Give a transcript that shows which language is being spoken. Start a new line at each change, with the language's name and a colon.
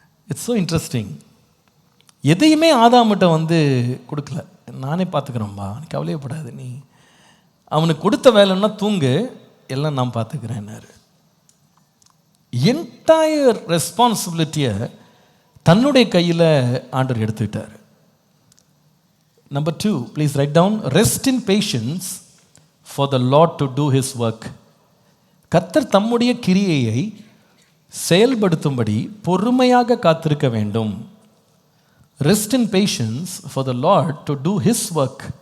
English: It's so interesting.
Tamil: எதையுமே ஆதாமிட்ட கொடுக்கல, நானே பார்த்துக்கிறேன்பா, கவலையப்படாது, நீ அவனுக்கு கொடுத்த வேலைன்னா தூங்கு, எல்லாம் நான் பார்த்துக்கிறேன்னாரு. என்டையர் ரெஸ்பான்சிபிலிட்டியை தன்னுடைய கையில் ஆண்டவர் எடுத்துக்கிட்டார்.
English: Number 2, please write down, rest in patience for the Lord to do his work.
Tamil: கர்த்தர் தம்முடைய கிரியையை செயல்படுத்தும்படி பொறுமையாக காத்திருக்க வேண்டும்.
English: Rest in patience for the Lord to do his work.